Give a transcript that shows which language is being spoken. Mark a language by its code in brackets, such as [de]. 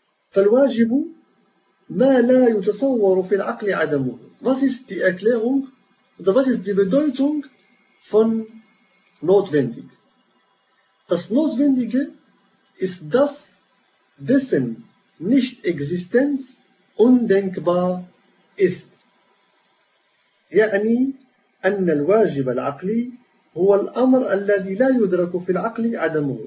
[ar] فالواجب ما لا يتصور في العقل عدمه. [de] Was ist die Erklärung was ist die Bedeutung von notwendig? Das Notwendige ist das, dessen Nicht-Existenz undenkbar ist. [ar] يعني أن الواجب العقلي هو الأمر الذي لا يدرك في العقل عدمه.